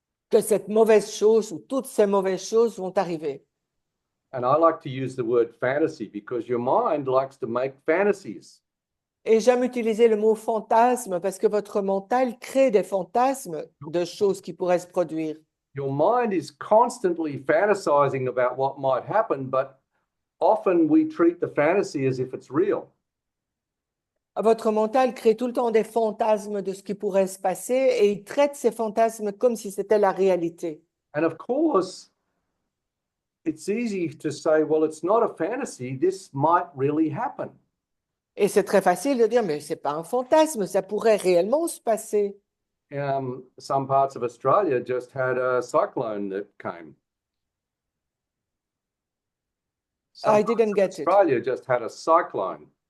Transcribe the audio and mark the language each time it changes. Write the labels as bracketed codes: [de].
[fr] Que cette mauvaise chose ou toutes ces mauvaises choses vont arriver. [en] And I like to use the word fantasy because your mind likes to make fantasies. [fr] Et j'aime utiliser le mot fantasme parce que votre mental crée des fantasmes de choses qui pourraient se produire. [en] Your mind is constantly fantasizing about what might happen, but often we treat the fantasy as if it's real. [fr] Votre mental crée tout le temps des fantasmes de ce qui pourrait se passer et il traite ces fantasmes comme si c'était la réalité. [en] And of course, it's easy to say, well, it's not a fantasy. This might really happen. [fr] Et c'est très facile de dire, mais ce n'est pas un fantasme, ça pourrait réellement se passer. [en] Some parts of Australia just had a cyclone that came. I didn't get it. Australia just had a cyclone.